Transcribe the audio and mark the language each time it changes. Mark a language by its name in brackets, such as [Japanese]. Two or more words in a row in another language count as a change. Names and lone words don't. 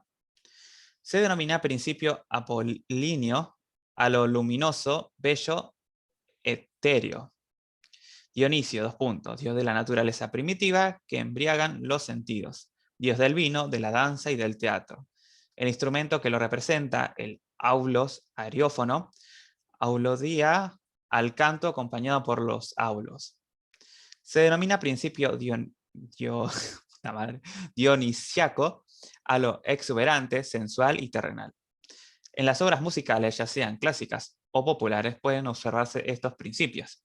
[Spanish] Se denomina principio apolíneo a lo luminoso, bello, etéreo. Dionisio, 2 puntos. Dios de la naturaleza primitiva que embriagan los sentidos. Dios del vino, de la danza y del teatro. El instrumento que lo representa, el aulos ariófono, aulodía al canto acompañado por los aulos. Se denomina principio dionisiaco a lo exuberante, sensual y terrenal. En las obras musicales, ya sean clásicas o populares, pueden observarse estos principios.